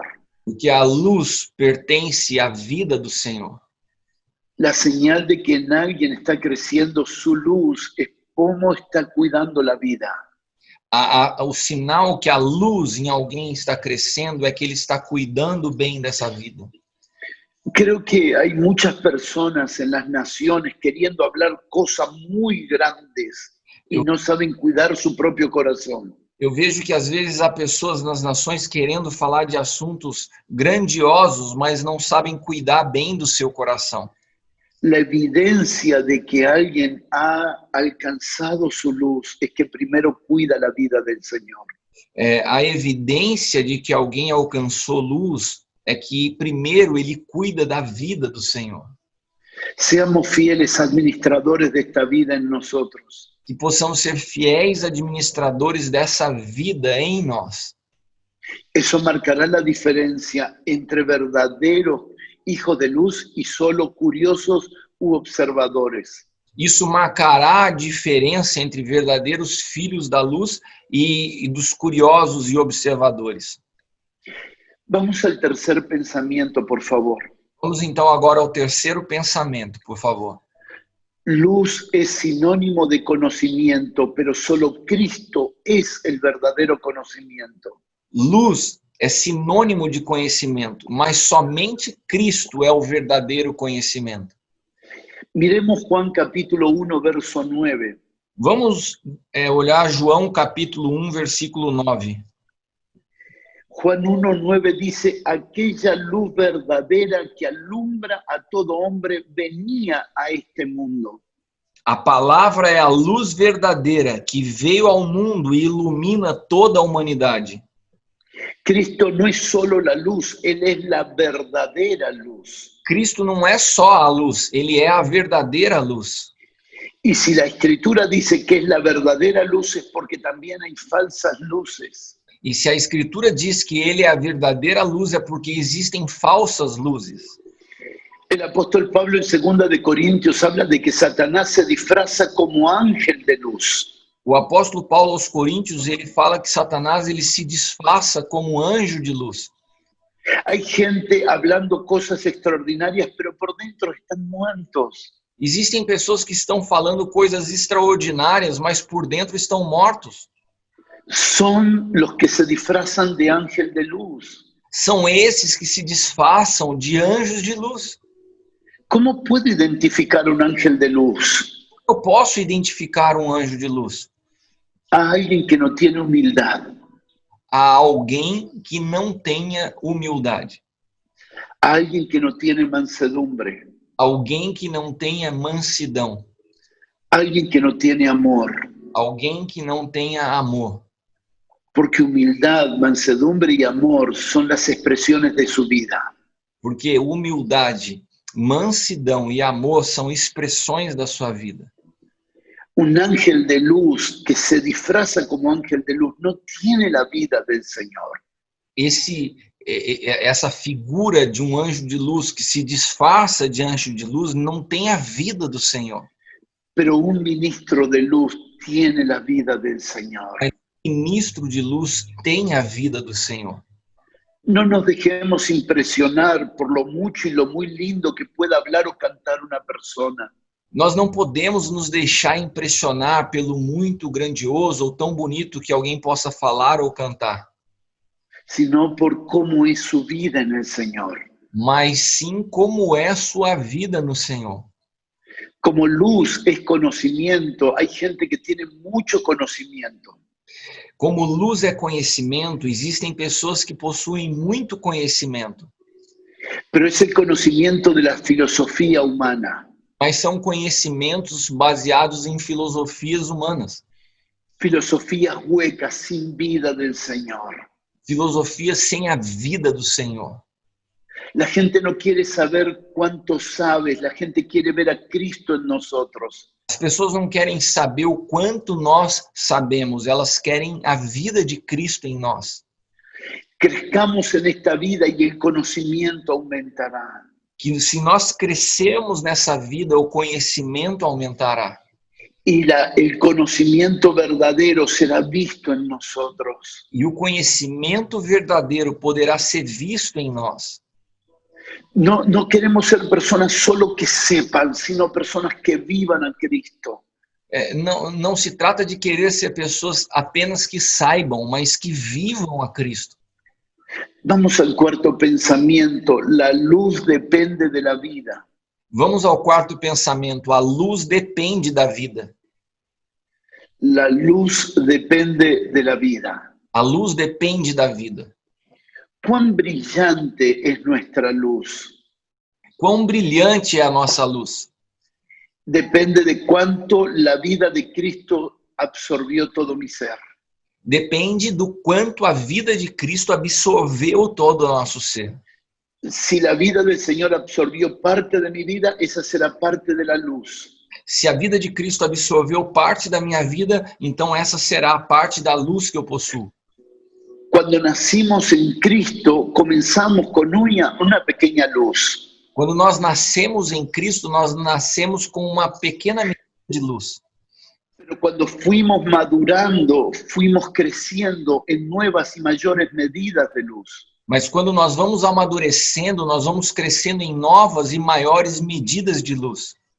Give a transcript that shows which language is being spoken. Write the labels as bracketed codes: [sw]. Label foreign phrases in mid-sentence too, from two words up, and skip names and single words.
[pt] Porque a luz pertence à vida do Senhor. [es] La señal de que en alguien está creciendo su luz es cómo está cuidando la vida. [pt] O sinal que a luz em alguém está crescendo é que ele está cuidando bem dessa vida. [es] Creo que hay muchas personas en las naciones queriendo hablar cosas muy grandes y no saben cuidar su propio corazón. [pt] Eu vejo que às vezes há pessoas nas nações querendo falar de assuntos grandiosos, mas não sabem cuidar bem do seu coração. [es] La evidencia de que alguien ha alcanzado su luz es que primero cuida la vida del Señor. [pt] A evidência de que alguém alcançou luz é que primeiro ele cuida da vida do Senhor. [es] Seamos fieles administradores de esta vida en nosotros. [pt] que possamos ser fiéis administradores dessa vida em nós. [es] Eso marcará la diferencia entre verdaderos hijos de luz y solo curiosos u observadores. [pt] Isso marcará a diferença entre verdadeiros filhos da luz e dos curiosos e observadores. [es] Vamos al tercer pensamiento, por favor. [pt] Vamos então agora ao terceiro pensamento, por favor. [es] Luz es sinónimo de conocimiento, pero solo Cristo es el verdadero conocimiento. [pt] Luz é sinônimo de conhecimento, mas somente Cristo é o verdadeiro conhecimento. [es] Miremos Juan capítulo 1, verso 9. [pt] Vamos olhar João capítulo 1, versículo 9. [es] Juan 1:9 dice, aquella luz verdadera que alumbra a todo hombre venía a este mundo. [pt] A palavra é a luz verdadeira que veio ao mundo e ilumina toda a humanidade. [es] Cristo no es solo la luz, Él es la verdadera luz. [pt] Cristo não é só a luz, ele é a verdadeira luz. [es] Y si la Escritura dice que es la verdadera luz es porque también hay falsas luces. [pt] E se a Escritura diz que ele é a verdadeira luz, é porque existem falsas luzes. [es] El apóstol Pablo en 2 de Corintios habla de que Satanás se disfraza como ángel de luz. [pt] O apóstolo Paulo aos Coríntios, ele fala que Satanás ele se disfarça como anjo de luz. [es] Hay gente hablando cosas extraordinarias, pero por dentro están muertos. [pt] Existem pessoas que estão falando coisas extraordinárias, mas por dentro estão mortos. [es] Son los que se disfrazan de ángel de luz. [pt] São esses que se disfarçam de anjos de luz. [es] ¿Cómo puedo identificar un ángel de luz? [pt] Eu posso identificar um anjo de luz? [es] A alguien que no tiene humildad, [pt] A alguém que não tenha humildade. [es] a alguien que no tiene mansedumbre, [pt] Alguém que não tenha mansidão. [es] alguien que no tiene amor. [pt] Alguém que não tenha amor. [es] Porque humildad, mansedumbre y amor son las expresiones de su vida. [pt] Porque humildade, mansidão e amor são expressões da sua vida. [es] Un ángel de luz que se disfraza como ángel de luz no tiene la vida del Señor. [pt] Essa figura de um anjo de luz que se disfarça de anjo de luz não tem a vida do Senhor. [es] Pero un ministro de luz tiene la vida del Señor. [pt] O ministro de luz tem a vida do Senhor. [es] No nos dejemos impresionar por lo mucho y lo muy lindo que pueda hablar o cantar una persona. [pt] Nós não podemos nos deixar impressionar pelo muito grandioso ou tão bonito que alguém possa falar ou cantar, [es] Sino por cómo es su vida en el Señor. [pt] mas sim como é sua vida no Senhor. [es] Como luz es conocimiento, hay gente que tiene mucho conocimiento, [pt] Como luz é conhecimento, existem pessoas que possuem muito conhecimento, [es] pero es el conocimiento de la filosofía humana, [pt] mas são conhecimentos baseados em filosofias humanas, [es] filosofías huecas sin vida del Señor. [pt] filosofias sem a vida do Senhor. [es] La gente no quiere saber cuánto sabes, la gente quiere ver a Cristo en nosotros. [pt] As pessoas não querem saber o quanto nós sabemos, elas querem a vida de Cristo em nós. [es] Crezcamos en esta vida y el conocimiento aumentará. [pt] Que se nós crescermos nessa vida, o conhecimento aumentará. [es] Y el conocimiento verdadero será visto en nosotros. [pt] E o conhecimento verdadeiro poderá ser visto em nós. [es] No queremos ser personas solo que sepan, sino personas que vivan a Cristo. [pt] Não se trata de querer ser pessoas apenas que saibam, mas que vivam a Cristo. [es] Vamos al cuarto pensamiento. La luz depende de la vida. [pt] Vamos ao quarto pensamento. A luz depende da vida. [es] La luz depende de la vida. [pt] A luz depende da vida. [es] ¿Cuán brillante es nuestra luz? [pt] Quão brilhante é a nossa luz? [es] Depende de cuánto la vida de Cristo absorbió todo mi ser. [pt] Depende do quanto a vida de Cristo absorveu todo o nosso ser. [es] Si la vida del Señor absorbió parte de mi vida, esa será parte de la luz. [pt] Se a vida de Cristo absorveu parte da minha vida, então essa será a parte da luz que eu possuo. [es] Cuando nacimos en Cristo, comenzamos con una pequeña luz. [pt] Quando nós nascemos em Cristo, nós nascemos com uma pequena medida de luz. [es] Pero cuando fuimos madurando, fuimos creciendo en nuevas y mayores medidas de luz. [pt] Mas quando nós vamos amadurecendo, nós vamos crescendo em novas e maiores medidas de luz.